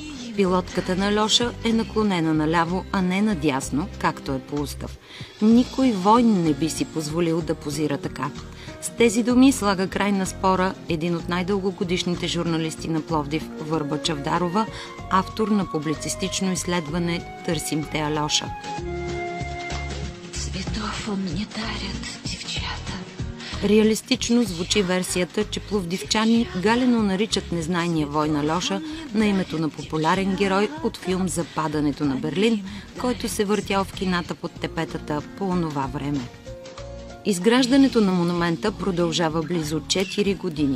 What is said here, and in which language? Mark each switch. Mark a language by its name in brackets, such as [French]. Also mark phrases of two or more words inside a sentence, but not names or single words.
[Bulgarian] Пилотката на Алеша е наклонена наляво, а не надясно, както е по устав. Никой войн не би си позволил да позира така. С тези думи слага край на спора един от най-дългогодишните журналисти на Пловдив, Върба Чавдарова, автор на публицистично изследване «Търсим те Алеша». [Russian] Цветов он не дарят, девчата. [Bulgarian] Реалистично звучи версията, че пловдивчани галено наричат незнайния войн Алеша на името на популярен герой от филм за падането на Берлин, който се въртял в кината под тепетата по онова време. Изграждането на монумента продължава близо 4 години.